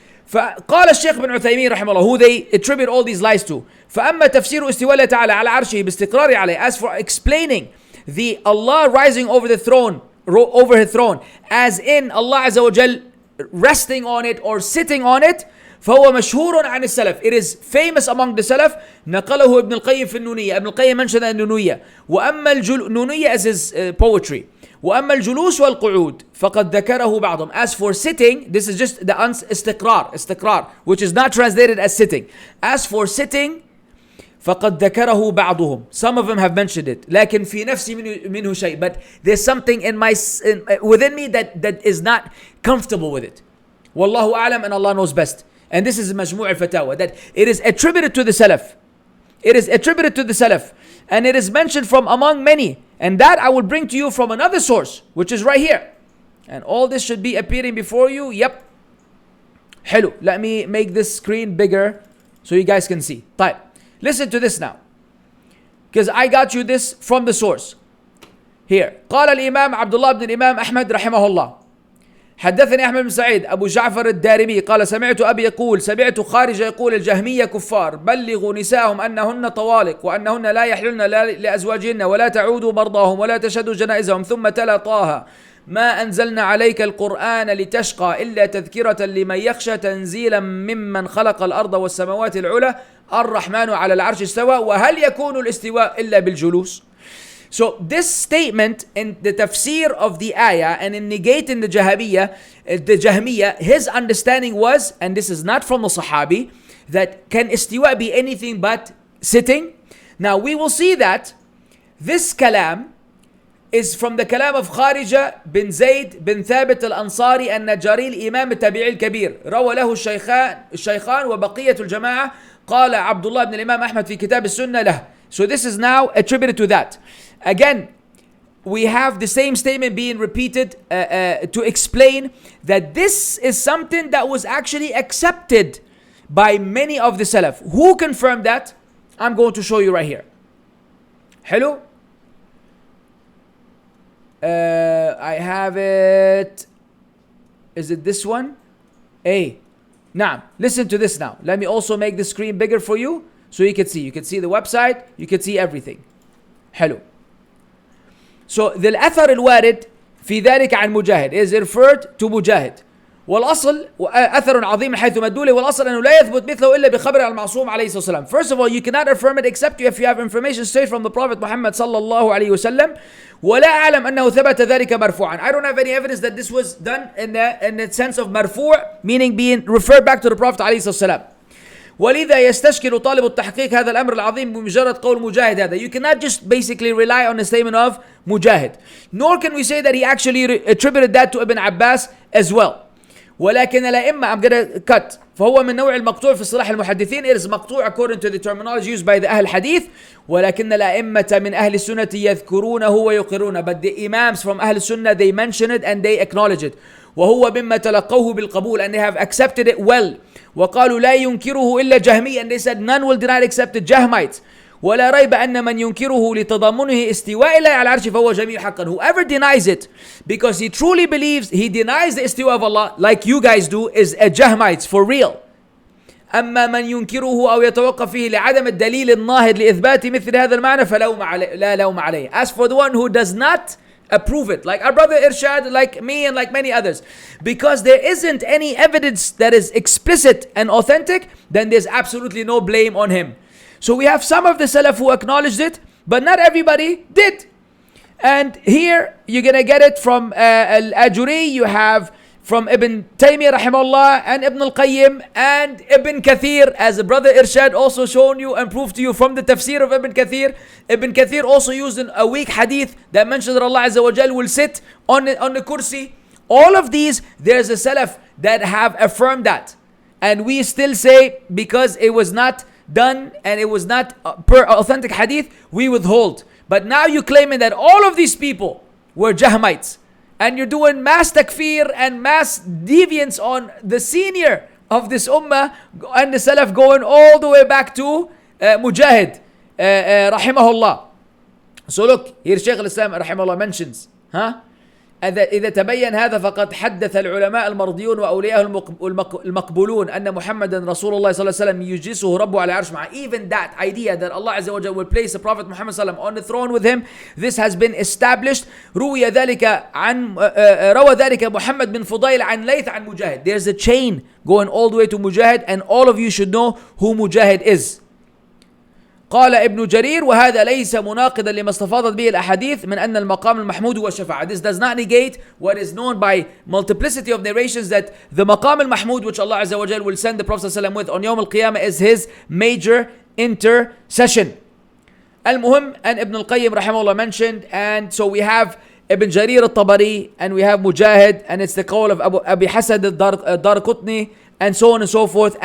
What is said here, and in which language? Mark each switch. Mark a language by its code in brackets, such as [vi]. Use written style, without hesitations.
[ar] فقال الشيخ بن عثيمين رحمه الله, [en] who they attribute all these lies to, [ar] فأما تفسير استواء الله تعالى على عرشه باستقرار عليه, [en] as for explaining the Allah rising over the throne, over his throne, as in Allah Azza wa Jal resting on it or sitting on it, [ar] فهو مشهور عن السلف, [en] it is famous among the Salaf. [ar] نقله ابن القيم في النونية, ابن القيم [en] mentioned in [ar] النونية. وأما النونية [en] as his poetry. [ar] وأما الجلوس والقعود فقد ذكره بعضهم, [en] as for sitting, this is just the استقرار, which is not translated as sitting. As for sitting, [ar] فقد ذكره بعضهم, [en] some of them have mentioned it. [ar] لكن في نفسي منه شيء, [en] but there's something within me that is not comfortable with it. [ar] والله أعلم, [en] and Allah knows best. And this is مجموع الفتاوى, that it is attributed to the Salaf. It is attributed to the Salaf, and it is mentioned from among many. And that I will bring to you from another source, which is right here. And all this should be appearing before you. Yep. Hello. Let me make this screen bigger so you guys can see. [ar] طيب. [en] Listen to this now, because I got you this from the source. Here. [ar] قال الإمام عبد الله بن الإمام أحمد رحمه الله, حدثني أحمد بن سعيد أبو جعفر الدارمي قال سمعت أبي يقول سمعت خارج يقول الجهمية كفار بلغوا نساءهم أنهن طوالق وأنهن لا يحللن لأزواجهن ولا تعودوا مرضاهم ولا تشهدوا جنائزهم, ثم تلا طه ما أنزلنا عليك القرآن لتشقى إلا تذكرة لمن يخشى تنزيلا ممن خلق الأرض والسماوات العلى الرحمن على العرش استوى وهل يكون الاستواء إلا بالجلوس. [en] So this statement in the tafsir of the ayah and in negating the Jahmiyyah, his understanding was, and this is not from the Sahabi, that can istiwa be anything but sitting? Now we will see that this kalam is from the kalam of [ar] Kharija bin Zayd bin Thabit al-Ansari النجاري الإمام التابعي الكبير, روى له الشيخان وبقية الجماعة, قال عبد الله بن الإمام أحمد في كتاب السنة له. [en] So this is now attributed to that. Again, we have the same statement being repeated to explain that this is something that was actually accepted by many of the Salaf. Who confirmed that? I'm going to show you right here. Hello? I have it. Is it this one? A. Now, listen to this now. Let me also make the screen bigger for you so you can see. You can see the website. You can see everything. Hello. So the الأثر الوارد في ذلك عن مجاهد is referred to مجاهد. [ar] والأصل أثر عظيم حيث مدلوله, والأصل أنه لا يثبت مثله إلا بخبر المعصوم عليه الصلاة والسلام. [en] First of all, you cannot affirm it except if you have information straight from the Prophet Muhammad صلى الله عليه وسلم. [ar] ولا أعلم أنه ثبت ذلك مرفوعا. [en] I don't have any evidence that this was done in the sense of مرفوع, meaning being referred back to the Prophet عليه الصلاة والسلام. [ar] ولذا يستشكل طالب التحقيق هذا الأمر العظيم بمجرد قول مجاهد هذا. [en] You cannot just basically rely on the statement of Mujahid. Nor can we say that he actually attributed that to Ibn Abbas as well. [ar] ولكن الأئمة, [en] I'm gonna cut, [ar] فهو من نوع المقطوع في اصطلاح المحدثين. [en] It is مقطوع according to the terminology used by the أهل الحديث. [ar] ولكن الأئمة من أهل السنة يذكرونه ويقرونه. [en] But the imams from أهل السنة, they mention it and they acknowledge it. [ar] وهو مما تلقوه بالقبول, [en] and they have accepted it well. [ar] وقالوا لا ينكره إلا جهمي, [en] and they said none will deny except the Jahmites. [ar] ولا ريب أن من ينكره لتضمنه استواء الله على العرش فهو جميع حقا. [en] Whoever denies it because he truly believes he denies the istiwa of Allah like you guys do is a Jahmites for real. [ar] أما من ينكره أو يتوقف فيه لعدم الدليل الناهض لإثبات مثل هذا المعنى لا لوم عليه. [en] As for the one who does not approve it, like our brother Irshad, like me and like many others, because there isn't any evidence that is explicit and authentic, then there's absolutely no blame on him. So we have some of the Salaf who acknowledged it, but not everybody did. And here you're gonna get it from Al-Ajuri, you have from Ibn Taymiyyah rahimahullah and Ibn al-Qayyim and Ibn Kathir, as the brother Irshad also shown you and proved to you from the tafsir of Ibn Kathir. Ibn Kathir also used a weak hadith that mentions that Allah Azza wa Jal will sit on the kursi. All of these, there's a Salaf that have affirmed that. And we still say, because it was not done and it was not per authentic hadith, we withhold. But now you're claiming that all of these people were Jahmites, and you're doing mass takfir and mass deviance on the senior of this ummah and the Salaf, going all the way back to Mujahid rahimahullah. So look, here Shaykh al-Islam rahimahullah mentions, [ar] إذا تبين هذا فقد حدث العلماء المرضيون وأولياء المقبولون أن محمدا رسول الله صلى الله عليه وسلم يجلسه ربه على عرش معه. [en] Even that idea that Allah Azza wa Jalla will place the Prophet Muhammad صلى الله عليه وسلم on the throne with him, this has been established. [ar] روى ذلك محمد بن فضيل عن ليث عن مجاهد. [en] There's a chain going all the way to Mujahid, and all of you should know who Mujahid is. [ar] قال ابن جرير وهذا ليس مناقضا لما استفاضت به الأحاديث من أن المقام المحمود هو الشفاعة. [en] This does not negate what is known by multiplicity of narrations, that the maqam al-mahmud, which Allah Azza wa Jal will send the Prophet ﷺ with on Yawm al-Qiyamah, is his major intercession. Al-Muhim, and Ibn al-Qayyim rahimahullah mentioned, and so we have Ibn Jarir al-Tabari, and we have Mujahid, and it's the call of Abi Hasad al-Darqutni, and so on and so forth.